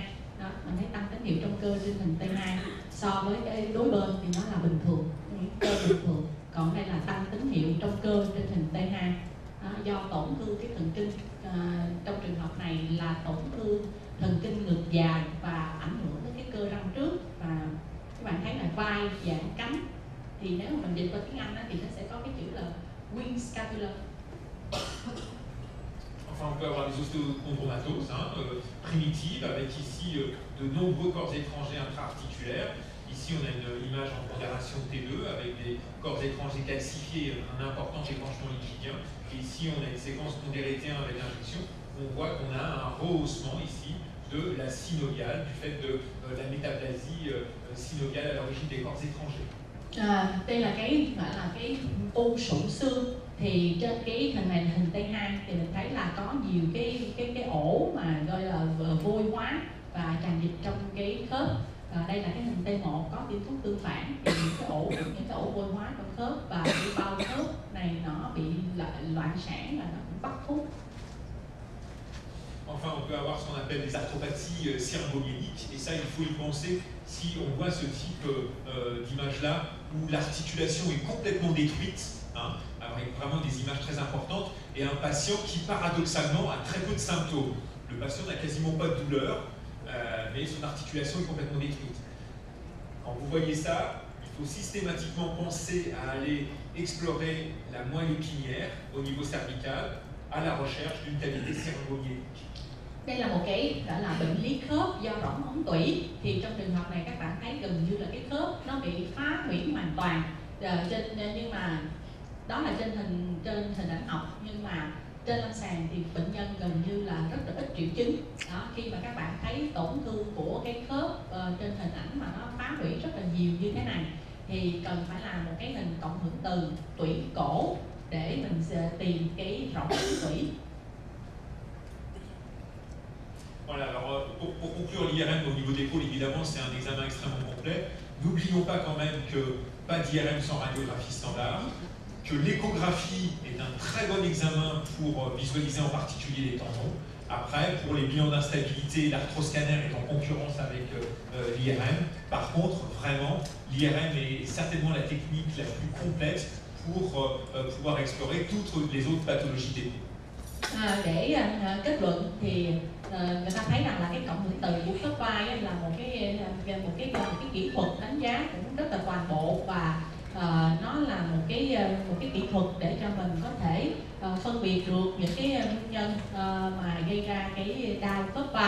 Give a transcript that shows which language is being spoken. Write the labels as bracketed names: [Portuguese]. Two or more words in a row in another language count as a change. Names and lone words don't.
[Vietnamese] Đó, mình thấy tăng tín hiệu trong cơ trên hình T2 so với cái đối bên thì nó là bình thường, cơ bình thường, còn đây là tăng tín hiệu trong cơ trên hình T2. Đó, do tổn thương cái thần kinh, trong trường hợp này là tổn thương thần kinh ngực dài và ảnh hưởng đến cái cơ răng trước, và các bạn thấy là vai dạng cánh, thì nếu mà mình dịch qua tiếng Anh thì nó sẽ có cái chữ là [English] wing scapula. [French] Enfin, on peut avoir des osteochondromatoses primitives, avec ici de nombreux corps étrangers intra-articulaires. Ici, on a une image en pondération T2 avec des corps étrangers calcifiés, un important épanchement liquidien. Et ici, on a une séquence pondérée T1 avec injection. On voit qu'on a un rehaussement ici de la synoviale, du fait de la métaplasie synoviale à l'origine des corps étrangers. [Vietnamese] Đây là cái gọi là cái u sụn xương, Thì trên cái hình này là hình T2 thì mình thấy là có nhiều cái ổ mà gọi là vôi hóa và tràn dịch trong cái khớp. Đây là cái hình T1 có tiêm thuốc tương phản thì những cái ổ vôi hóa trong khớp và cái bao khớp này nó bị loạn sản và nó cũng bắt thuốc. [French] Enfin, on peut avoir ce qu'on appelle des arthropathies cérébro-myéliques, et ça, il faut y penser si on voit ce type d'image-là, où l'articulation est complètement détruite, hein, avec vraiment des images très importantes, et un patient qui, paradoxalement, a très peu de symptômes. Le patient n'a quasiment pas de douleur, mais son articulation est complètement détruite. Quand vous voyez ça, il faut systématiquement penser à aller explorer la moelle épinière au niveau cervical, à la recherche d'une cavité cérébro-myélique. [Vietnamese] Đây là một cái gọi là bệnh lý khớp do rỗng ống tủy. Thì trong trường hợp này các bạn thấy gần như là cái khớp nó bị phá hủy hoàn toàn. Nhưng mà đó là trên hình ảnh học, nhưng mà trên lâm sàng thì bệnh nhân gần như là rất là ít triệu chứng. Đó, khi mà các bạn thấy tổn thương của cái khớp trên hình ảnh mà nó phá hủy rất là nhiều như thế này thì cần phải làm một cái hình cộng hưởng từ tủy cổ để mình tìm cái rỗng ống tủy. [French] Voilà, alors pour conclure l'IRM au niveau d'épaule, évidemment c'est un examen extrêmement complet. N'oublions pas quand même que pas d'IRM sans radiographie standard, que l'échographie est un très bon examen pour visualiser en particulier les tendons. Après, pour les bilans d'instabilité, l'arthroscanner est en concurrence avec l'IRM. Par contre, vraiment, l'IRM est certainement la technique la plus complète pour pouvoir explorer toutes les autres pathologies d'épaule. [Vietnamese] Để kết luận thì người ta thấy rằng là cái cộng hưởng từ của khớp vai là một cái kỹ thuật đánh giá cũng rất là toàn bộ, và nó là một cái kỹ thuật để cho mình có thể phân biệt được những cái nguyên nhân mà gây ra cái đau khớp vai.